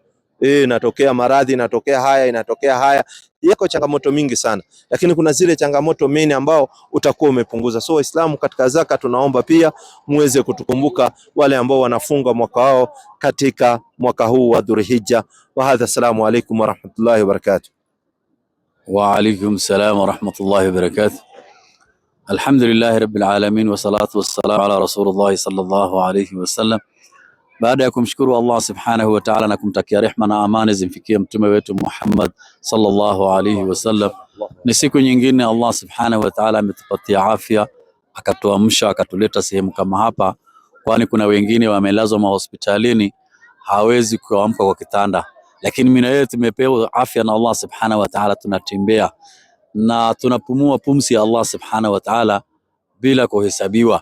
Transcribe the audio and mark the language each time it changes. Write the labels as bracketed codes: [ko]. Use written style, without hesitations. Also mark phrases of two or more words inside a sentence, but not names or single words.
[sw] Inatokea maradhi, inatokea haya, yako changamoto mingi sana, lakini kuna zile changamoto mene ambao utakuwa umepunguza. So Waislamu katika zaka tunaomba pia muweze kutukumbuka wale ambao wanafunga mwaka wao katika mwaka huu wa Dhulhijja. [ar] وهذا، السلام عليكم ورحمة الله وبركاته. وعليكم السلام ورحمة الله وبركاته. الحمد لله رب العالمين والصلاة والسلام على رسول الله صلى الله عليه وسلم. [sw] Baada ya kumshukuru [ar] الله سبحانه وتعالى [sw] na kumtakia rehma na amani zimfikie mtume wetu Muhammad [ar] صلى الله عليه وسلم, [sw] ni siku nyingine [ar] الله سبحانه وتعالى [sw] ametupatia afya, akatuamsha, akatuleta sehemu kama hapa, kwani kuna wengine wamelazwa mahospitalini hawezi kuamka kwa kitanda, lakini mimi na yeye tumepewa afya na [ar] الله سبحانه وتعالى, [sw] tunatembea na tunapumua pumzi ya [ar] الله سبحانه وتعالى [sw] bila kuhesabiwa.